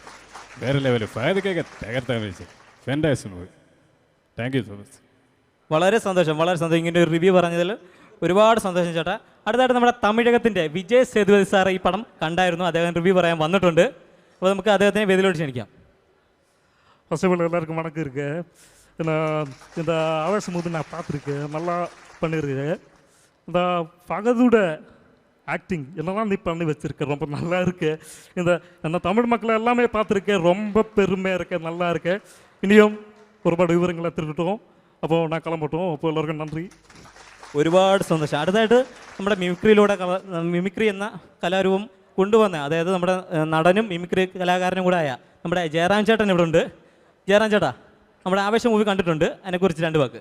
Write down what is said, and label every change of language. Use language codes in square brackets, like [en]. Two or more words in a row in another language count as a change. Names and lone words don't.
[ml] വേറെ ലെവല് ഫായതൊക്കെ തകർത്താൻ വെച്ച് [en] fantastic movie. thank you so much. [ml] വളരെ സന്തോഷം. ഇങ്ങനെ ഒരു റിവ്യൂ പറഞ്ഞതിൽ ഒരുപാട് സന്തോഷം ചേട്ടാ. അടുത്തായിട്ട് നമ്മുടെ തമിഴകത്തിൻ്റെ വിജയ് സേതുപതി സാർ ഈ പടം കണ്ടായിരുന്നു. അദ്ദേഹം റിവ്യൂ പറയാൻ വന്നിട്ടുണ്ട്. അപ്പോൾ നമുക്ക് അദ്ദേഹത്തിനെ വേദിയിലോട്ട് ക്ഷണിക്കാം. [ta] பசங்க எல்லாருக்கும் வணக்கம் இருக்கு. இந்த ஆவேசம் மூவி நான் பார்த்துருக்கேன், நல்லா பண்ணியிருக்கு. இந்த பகதோட ஆக்டிங் என்னெல்லாம் நீ பண்ணி வச்சுருக்க ரொம்ப நல்லா இருக்கு. இந்த தமிழ் மக்களை எல்லாமே பார்த்துருக்கேன், ரொம்ப பெருமையாக இருக்கு, நல்லா இருக்கு. [ml] இனியும் ഒരുപാട് വിവരങ്ങൾ എത്തിയിട്ടും. അപ്പോൾ ഞാൻ കിളമ്പട്ടും. അപ്പോൾ എല്ലാവർക്കും നന്ദി. ഒരുപാട് സന്തോഷം. അടുത്തായിട്ട് നമ്മുടെ മിമിക്രി എന്ന കലാരൂപം കൊണ്ടുവന്ന, അതായത് നമ്മുടെ നടനും മിമിക്രി കലാകാരനും കൂടെ ആയ നമ്മുടെ ജയറാം ചേട്ടൻ ഇവിടെ ഉണ്ട്. ജയറാം ചേട്ടാ, നമ്മുടെ ആവേശം മൂവി കണ്ടിട്ടുണ്ട്, അതിനെക്കുറിച്ച് 2 വാക്ക്.